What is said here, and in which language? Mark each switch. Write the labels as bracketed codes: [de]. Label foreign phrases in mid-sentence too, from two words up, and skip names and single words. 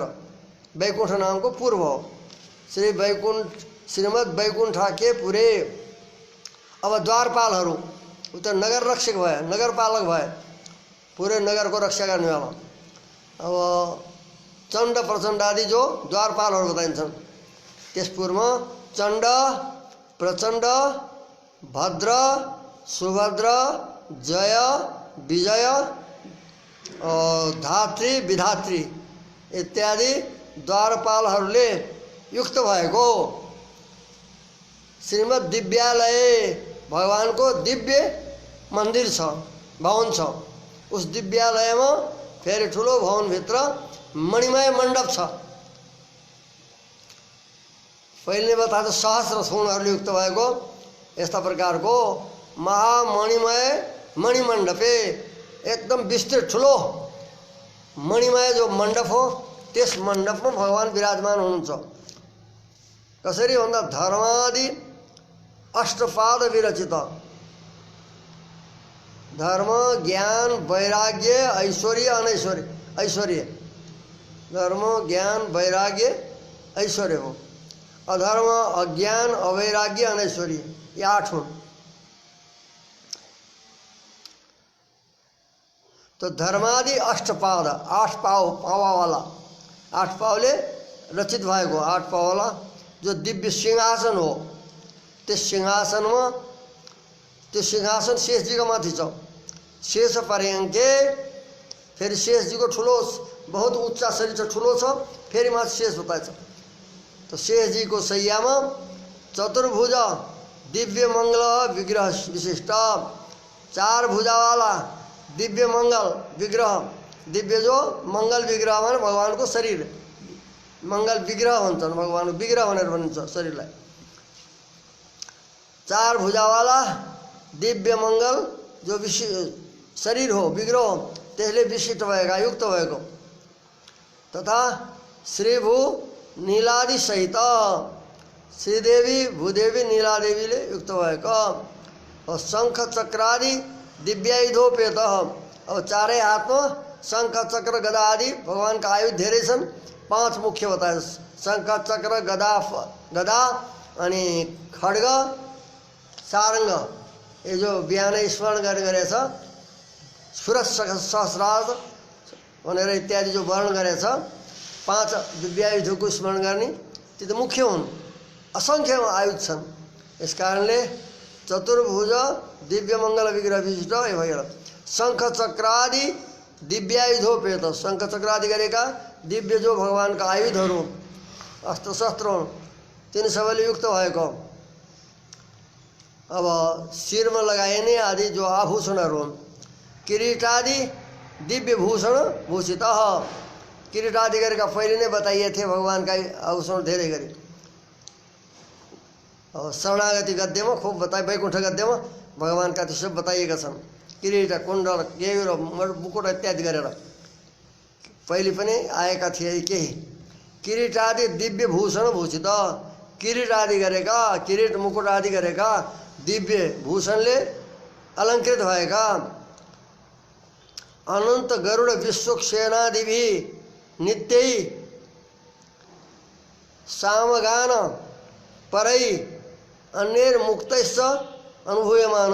[ne] वैकुण्ठ नामको पूर्व हो श्री वैकुण्ठ श्रीमद् वैकुण्ठाख्य पुरे। अब द्वारपालहरू उता नगर रक्षक भए, नगरपालक भए, पुरै नगरको रक्षा गर्नेवाला। अब चण्ड प्रचण्ड आदि जो द्वारपालहरू बताइन्छन् त्यस पूर्वमा चण्ड प्रचण्ड भद्र सुभद्र जय विजय धात्री विधात्री इत्यादि द्वारपालहरूले युक्त भएको श्रीमद् दिव्यालय भगवानको दिव्य मन्दिर छ, भवन छ। उस दिव्यालयमा फेरि ठुलो भवनभित्र मणिमय मण्डप छ। पहिले बताएको सहस्र थुनहरूले युक्त भएको यस्ता प्रकारको महामणिमय मणिमण्डपे एकदम विस्तृत ठुलो मणिमय जो मण्डप हो त्यस मण्डपमा भगवान विराजमान हुनुहुन्छ। कसरी भन्दा [sa] धर्मादि अष्टपाद विरचित [ne] धर्म ज्ञान वैराग्य ऐश्वर्य अनैश्वर्य ऐश्वर्य धर्म ज्ञान वैराग्य ऐश्वर्य हो। अधर्म अज्ञान अवैराग्य अनैश्वर्य ये 8 हुन्। तो धर्मादि अष्टपाद 8 पावा वाला 8 पावले रचित भएको 8 पावला जो दिव्य सिंहासन हो त्यस सिंहासनमा त्यो सिंहासन शेषजीको माथि छ। [sa] शेष पर्यङ्के [ne] फेरि शेषजीको ठुलो बहुत उच्च शरीर छ, ठुलो छ, फेरि माथि शेष बताएछ। तो शेषजीको शैयामा [sa] चतुर्भुज दिव्य मङ्गल विग्रह विशिष्ट [ne] चार भुजा वाला दिव्य मंगल विग्रह, दिव्य जो मंगल विग्रह माने भगवानको शरीर, मंगल विग्रह भन्छन्, भगवानको विग्रह भनेर भनिन्छ शरीरलाई। चार भुजा वाला दिव्य मंगल जो शरीर हो, विग्रह हो, त्यसले विशिष्ट भएका, युक्त भएको, तथा श्रीभू नीलादि सहित, श्रीदेवी भूदेवी नीलादेवीले युक्त भएको, [sa] और शंख चक्रादि दिव्यायुधोपेत। [ne] अब चारै हातमा शंख चक्र गदा आदि भगवानका आयुध धेरै छन्, 5 मुख्य बताए, शंख चक्र गदा अनि खड्ग सारंग, ये जो बिहानै स्मरण गर्ने गरेछ, सुरज सहस्रार्थ भनेर इत्यादि जो वर्णन गरेछ, 5 दिव्यायुधको स्मरण गर्ने, त्यो त मुख्य हुन्, असंख्य आयुध छन्। यस कारणले चतुर्भुज दिव्य मंगल विग्रह विशिष्ट भएर [sa] शंख चक्रादि दिव्यायुधोपेत, [ne] शंख चक्रादि गरेका दिव्य जो भगवानका आयुधहरू, अस्त्र शस्त्र तिनी सबैले युक्त भएको। अब शिरमा लगाइने आदि जो आभूषणहरू हुन्, [sa] किरीटादि दिव्य भूषण भूषित, [ne] किरीटादि गरेका पहिले नै बताइए थे भगवानका आभूषण धेरै गरी। शरणागति गद्यमा खूब बताए, वैकुण्ठ गद्यमा भगवानका ती सब बताइएका छन्, किरीट कुण्डल केयूर मुकुट इत्यादि गरेर पहिले पनि आएका थिए केही। [sa] किरीटादि दिव्य भूषण भूषित, [ne] किरीट आदि गरेका, किरीट मुकुट आदि गरेका दिव्य भूषणले अलङ्कृत भएका, [sa] अनन्त गरुड विश्वक्सेनादिभि नित्यै सामगान परै अन्यैर मुक्तैश्च अनुभूयमान।